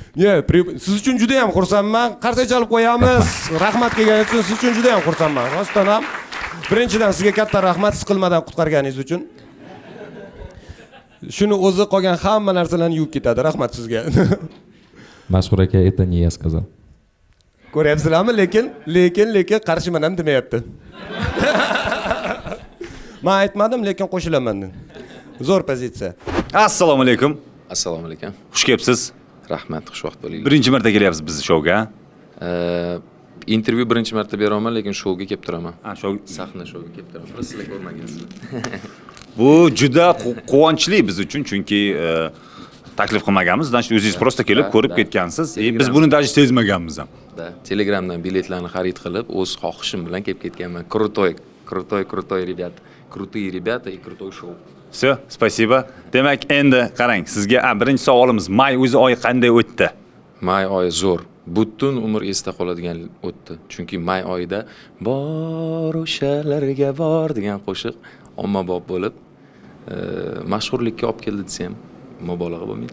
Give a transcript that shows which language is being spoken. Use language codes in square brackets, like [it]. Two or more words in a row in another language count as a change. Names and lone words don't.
[uz] Siz uchun juda ham xursandman. Qarsak chalib qo'yamiz. Rahmat kelganingiz uchun siz uchun juda ham xursandman. Rostdan ham. Birinchidan sizga katta rahmat siqilmadan qutqarganingiz uchun. Shuni o'zi qolgan hamma narsalarni yuvib ketadi. Rahmat sizga. [ru] Mashhur aka это не я сказал. [uz] Ko'ryapsizlarmi? Lekin qarshiman ham demayapti. Men aytmadim, lekin qo'shilaman. Zo'r pozitsiya. Assalomu alaykum. Assalomu alaykum. Xush kelibsiz. Rahmat, xushvaqt bo'ling. Birinchi marta kelyapsiz bizni shouga. Intervyu birinchi marta beraman, lekin shouga kelib turaman. Shou Sahna shouga kelib turaman. Biz sizlar ko'rmagansizlar. bu juda quvonchli biz uchun, chunki taklif qilmaganmiz. Значит, o'zingiz просто kelib ko'rib ketgansiz. Biz buni даже sezmaganmiz ham. Telegramdan biletlarni xarid qilib, o'z xohishim bilan kelib ketganman. [ru] Крутой ребята. Крутые ребята и крутой шоу. Все, спасибо. [uz] Demak, endi qarang, sizga birinchi savolimiz, may o'zi oyi qanday o'tdi? May oyi zo'r. Butun umr esda qoladigan o'tdi. Chunki may oyida bor o'shalarga bor degan qo'shiq ommabop bo'lib, mashhurlikka olib keldi desam, mubolag'a bo'lmaydi.